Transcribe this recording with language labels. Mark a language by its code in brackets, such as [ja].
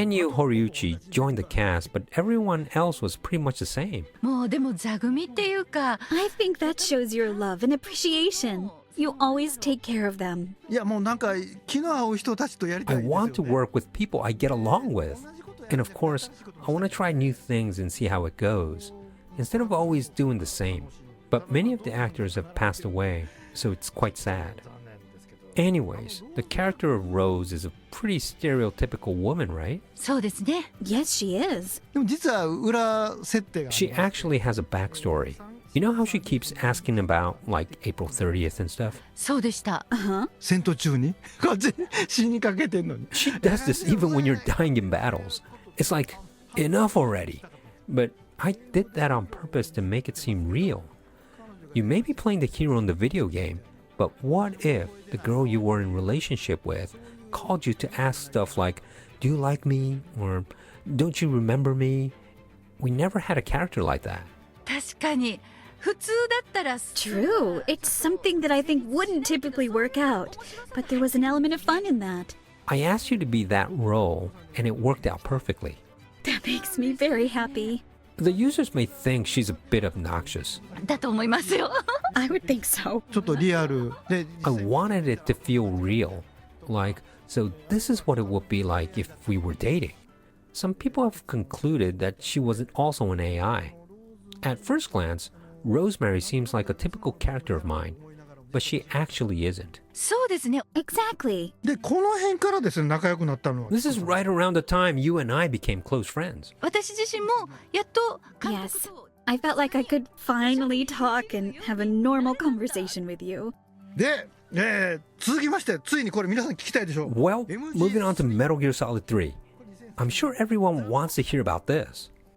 [en] Kenyu Horiuchi joined the cast, but everyone else was pretty much the same. [ja] もうでも座組っていうか [en] I think that shows your love and appreciation. You always take care of them. [ja] いやもうなんか気の合う人たちとやりた [en] I [ja] いんですよ、ね、 [en] want to work with people I get along with. And of course, I want to try new things and see how it goes, instead of always doing the same. But many of the actors have passed away, so it's quite sad. Anyways, the character of Rose is a pretty stereotypical woman, right? [ja] そうですね [en] Yes, she is. [ja] でも実は裏設定が [en] She actually has a backstory. You know how she keeps asking about, like, April 30th and stuff? [ja] そうでした Uh-huh. 戦闘中にこっち死にかけてんのに [en] She does this even when you're dying in battles. It's like, enough already. But I did that on purpose to make it seem real. You may be playing the hero in the video game, but what if the girl you were in relationship with called you to ask stuff like, do you like me? Or don't you remember me? We never had a character like that. [ja] 確かに普通だったら [en] True. It's something that I think wouldn't typically work out. But there was an element of fun in that. I asked you to be that role, and it worked out perfectly. That makes me very happy. The users may think she's a bit obnoxious. [ja] だと思いますよ [en] I would think so. [ja] ちょっとリアルで [en] I wanted it to feel real. Like, so this is what it would be like if we were dating. Some people have concluded that she wasn't also an AI. At first glance, Rosemary seems like a typical character of mine, but she actually isn't. [ja] そうですね [en] Exactly. [ja] でこの辺からですね仲良くなったのは [en] This is right around the time you and I became close friends. [ja] 私自身もやっと Yes. [en] I felt like I could finally talk and have a normal conversation with you. [ja] で、続きましてついにこれ皆さん聞きたいでしょ [en] Well, moving on to Metal Gear Solid 3. I'm sure everyone wants to hear about this.